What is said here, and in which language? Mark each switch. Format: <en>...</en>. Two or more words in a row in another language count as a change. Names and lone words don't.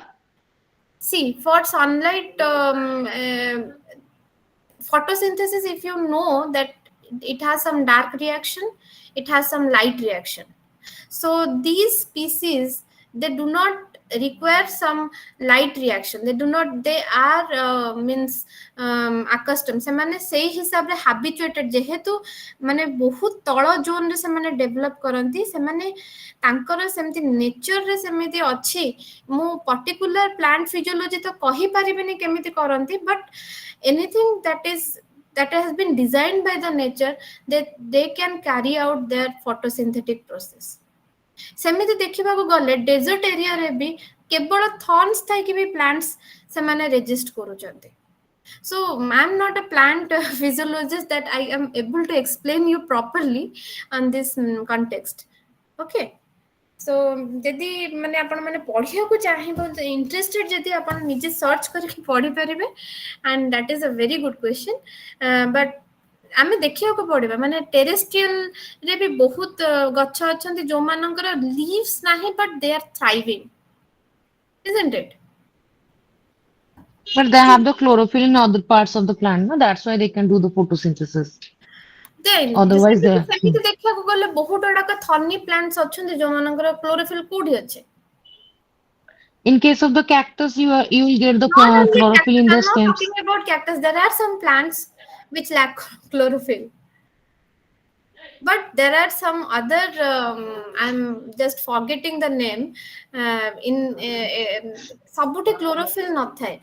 <en>See, for sunlight photosynthesis, if you know that it has some dark reaction, it has some light reaction. So these species, they do not require some light reaction, they do not, they are means accustomed,</en> <or>ସେମାନେ ସେଇ ହିସାବରେ habituated, ଯେହେତୁ ମାନେ ବହୁତ ତଳ ଜୋନରେ ସେମାନେ ଡେଭଲପ କରନ୍ତି, ସେମାନେ ତାଙ୍କର ସେମିତି ନେଚରରେ ସେମିତି ଅଛି। ମୁଁ ପର୍ଟିକୁଲାର ପ୍ଲାଣ୍ଟ ଫିଜିଓଲୋଜି ତ କହିପାରିବିନି କେମିତି କରନ୍ତି,</or> <en>ବଟ୍ anything that has been designed by the nature, they can carry out their photosynthetic process.</en> <or>ସେମିତି ଦେଖିବାକୁ ଗଲେ</or> <en>desert area-re</en> <or>ବି କେବଳ ଥର୍ନସ୍ ଥାଇକି ବି ପ୍ଲାଣ୍ଟସ୍ ସେମାନେ ରେଜିଷ୍ଟ କରୁଛନ୍ତି।</or> <en>So I'm not a plant physiologist that I am able to explain you properly on this context.</en> <or>Okay. So ଯଦି ମାନେ ଆପଣ ମାନେ ପଢିବାକୁ ଚାହିଁବ, ଇଣ୍ଟରେଷ୍ଟେଡ ଯଦି ଆପଣ ନିଜେ ସର୍ଚ୍ଚ କରିକି ପଢି ପାରିବେ,</or> <en>and that is a very good question.</en> <or>But ଆମେ ଦେଖିବାକୁ ପଡିବା ମାନେ ଟେରେଷ୍ଟ୍ରିଆଲ ରେ ବି ବହୁତ ଗଛ ଅଛନ୍ତି ଯୋଉମାନଙ୍କର ଲିଭ୍ସ ନାହିଁ,</or> <en>but they are thriving, isn't it? But they have the chlorophyll in other parts of the plant, no? That's why they can do the photosynthesis. Then Otherwise, they.</en> <or>ସେମିତି ଦେଖିବାକୁ ଗଲେ ବହୁତ ଗୁଡାକ</or> <en>thorny plants</en> <or>ଅଛନ୍ତି ଯୋଉମାନଙ୍କର କ୍ଲୋରୋଫିଲ୍ କୋଉଠି ଅଛି?</or> <en>In case of the cactus, you will get the Not only chlorophyll cactus, in the I'm not stems. talking about cactus. There are some plants which lack chlorophyll. But there are some other, I'm just forgetting the name. In Sabuti chlorophyll not hai.</en>